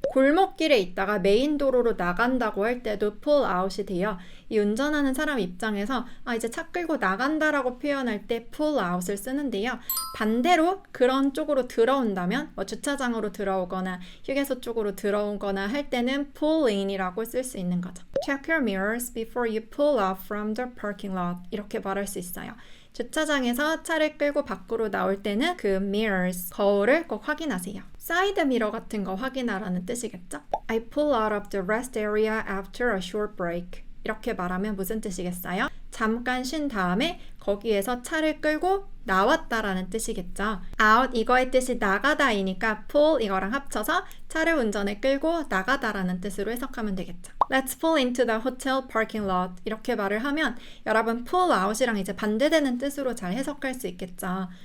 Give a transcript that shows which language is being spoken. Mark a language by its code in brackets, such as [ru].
[ko] 골목길에 있다가 메인 도로로 나간다고 할 때도 pull out이 돼요. 이 운전하는 사람 입장에서 이제 차 끌고 나간다라고 표현할 때 pull out을 쓰는데요. 반대로 그런 쪽으로 들어온다면 뭐 주차장으로 들어오거나 휴게소 쪽으로 들어오거나 할 때는 pull in이라고 쓸 수 있는 거죠. [en] Check your mirrors before you pull off from the parking lot. [ko] 이렇게 말할 수 있어요. 주차장에서 차를 끌고 밖으로 나올 때는 그 mirrors, 거울을 꼭 확인하세요. 사이드 미러 같은 거 확인하라는 뜻이겠죠? [en] I pull out of the rest area after a short break. [ko] 이렇게 말하면 무슨 뜻이겠어요? 잠깐 쉰 다음에 거기에서 차를 끌고 나왔다라는 뜻이겠죠. out 이거의 뜻이 나가다이니까 pull 이거랑 합쳐서 차를 운전해 끌고 나가다라는 뜻으로 해석하면 되겠죠. [en] Let's pull into the hotel parking lot [ko] 이렇게 말을 하면 여러분 pull out이랑 이제 반대되는 뜻으로 잘 해석할 수 있겠죠.